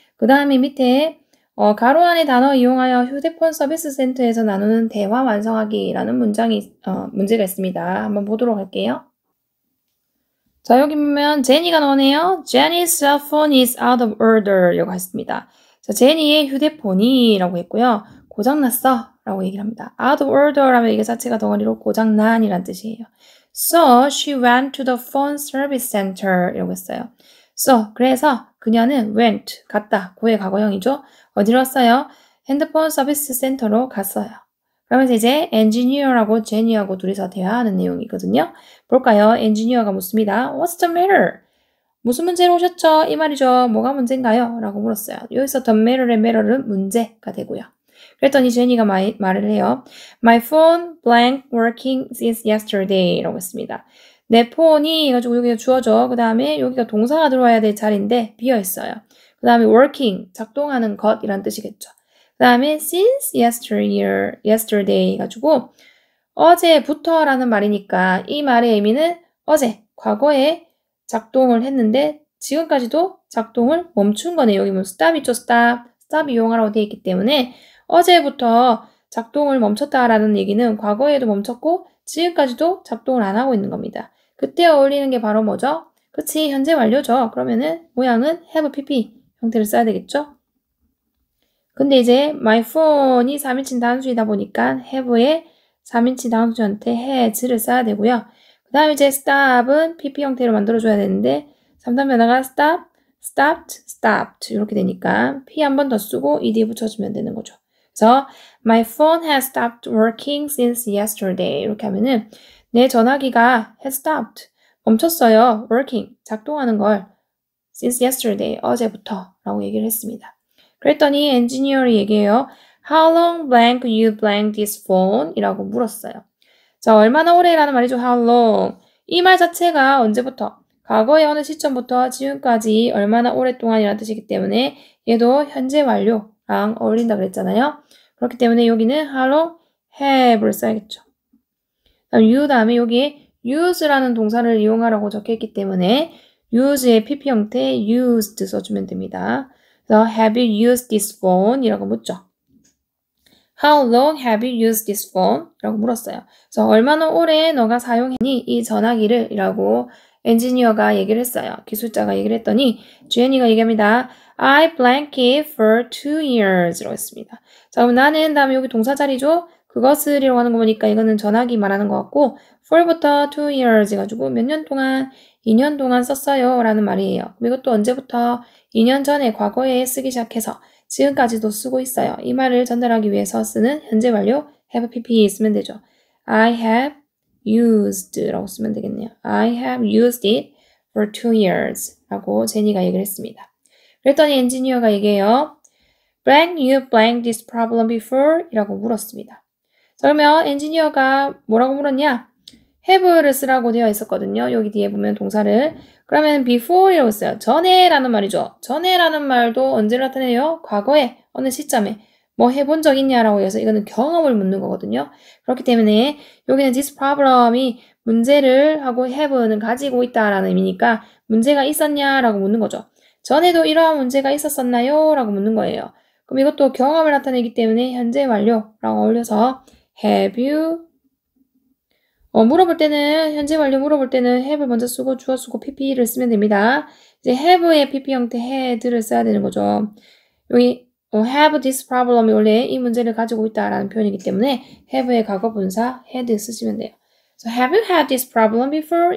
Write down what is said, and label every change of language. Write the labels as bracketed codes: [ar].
[ko] 그 다음에 밑에 가로 안의 단어 이용하여 휴대폰 서비스 센터에서 나누는 대화 완성하기라는 문제가 있습니다. 한번 보도록 할게요. 자, 여기 보면 제니가 나오네요. [en] Jenny's cell phone is out of order [ko] 라고 했습니다. 자, 제니의 휴대폰이 라고 했고요. 고장났어 라고 얘기를 합니다. out of order 하면 이게 자체가 덩어리로 고장난 이란 뜻이에요. [en] So she went to the phone service center [ko] 이라고 했어요. So 그래서 그녀는 went 갔다 고의 과거형이죠. 어디로 왔어요? 핸드폰 서비스 센터로 갔어요. 그러면서 이제 엔지니어라고 제니하고 둘이서 대화하는 내용이거든요. 볼까요? 엔지니어가 묻습니다. [en] What's the matter? [ko] 무슨 문제로 오셨죠? 이 말이죠. 뭐가 문제인가요? 라고 물었어요. 여기서 the matter의 matter은 문제가 되고요. 그랬더니 제니가 말을 해요. [en] My phone blank working since yesterday [ko] 라고 했습니다. 내 폰이 가지고 여기가 주어져. 그 다음에 여기가 동사가 들어와야 될 자리인데 비어있어요. 그 다음에 working, 작동하는 것이란 뜻이겠죠. 그 다음에 since yesterday 가지고 어제부터라는 말이니까 이 말의 의미는 어제, 과거에 작동을 했는데 지금까지도 작동을 멈춘 거네요. 여기 뭐 stop 있죠, stop 이용하라고 되어 있기 때문에 어제부터 작동을 멈췄다라는 얘기는 과거에도 멈췄고 지금까지도 작동을 안 하고 있는 겁니다. 그때 어울리는 게 바로 뭐죠? 그치, 현재 완료죠. 그러면은 모양은 have pp 형태를 써야 되겠죠? 근데 이제 my phone이 3인칭 단수이다 보니까 have의 3인칭 단수한테 has를 써야 되고요. 그 다음에 이제 stop은 pp 형태로 만들어줘야 되는데 3단 변화가 stop, stopped, stopped 이렇게 되니까 p 한 번 더 쓰고 ed 붙여주면 되는 거죠. [en] 그래서 my phone has stopped working since yesterday [ko] 이렇게 하면은 내 전화기가 [en] has stopped [ko] 멈췄어요. working 작동하는 걸 since yesterday 어제부터 라고 얘기를 했습니다. 그랬더니 엔지니어이 얘기해요. [en] How long blank you blank this phone? [ko] 이라고 물었어요. 자, 얼마나 오래라는 말이죠. [en] How long? [ko] 이 말 자체가 언제부터? 과거의 어느 시점부터 지금까지 얼마나 오랫동안이라는 뜻이기 때문에 얘도 현재 완료랑 어울린다 그랬잖아요. 그렇기 때문에 여기는 how long have를 써야겠죠. 다음 you 다음에 여기 use라는 동사를 이용하라고 적혀있기 때문에 use의 pp 형태 used 써주면 됩니다. [en] 그래서 have you used this phone? [ko] 이라고 묻죠. [en] How long have you used this phone? [ko] 라고 물었어요. 그래서 얼마나 오래 너가 사용했니? 이 전화기를 이라고 엔지니어가 얘기를 했어요. 기술자가 얘기를 했더니 제니가 얘기합니다. [en] I blank it for 2 years [ko] 라고 했습니다. 자, 그럼 나는 다음에 여기 동사 자리죠? 그것을이라고 하는 거 보니까 이거는 전화기 말하는 것 같고 for부터 2 years 해가지고 몇 년 동안 2년 동안 썼어요 라는 말이에요. 그럼 이것도 언제부터 2년 전에 과거에 쓰기 시작해서 지금까지도 쓰고 있어요. 이 말을 전달하기 위해서 쓰는 현재 완료 have pp 쓰면 되죠. [en] I have used [ko] 라고 쓰면 되겠네요. [en] I have used it for 2 years [ko] 라고 제니가 얘기를 했습니다. 그랬더니 엔지니어가 얘기해요. [en] Blank you blank this problem before? [ko] 이라고 물었습니다. 자, 그러면 엔지니어가 뭐라고 물었냐? have를 쓰라고 되어 있었거든요. 여기 뒤에 보면 동사를. 그러면 before이라고 써요. 전에라는 말이죠. 전에라는 말도 언제를 나타내요? 과거에, 어느 시점에. 뭐 해본 적 있냐라고 해서 이거는 경험을 묻는 거거든요. 그렇기 때문에 여기는 this problem이 문제를 하고 have는 가지고 있다라는 의미니까 문제가 있었냐라고 묻는 거죠. 전에도 이러한 문제가 있었었나요? 라고 묻는 거예요. 그럼 이것도 경험을 나타내기 때문에 현재 완료라고 어울려서 have you 물어볼 때는 현재 완료 물어볼 때는 have를 먼저 쓰고 주어 쓰고 pp를 쓰면 됩니다. 이제 have의 pp 형태 had를 써야 되는 거죠. 여기 have this problem이 원래 이 문제를 가지고 있다라는 표현이기 때문에 have의 과거 분사 had 쓰시면 돼요. [en] So have you had this problem before?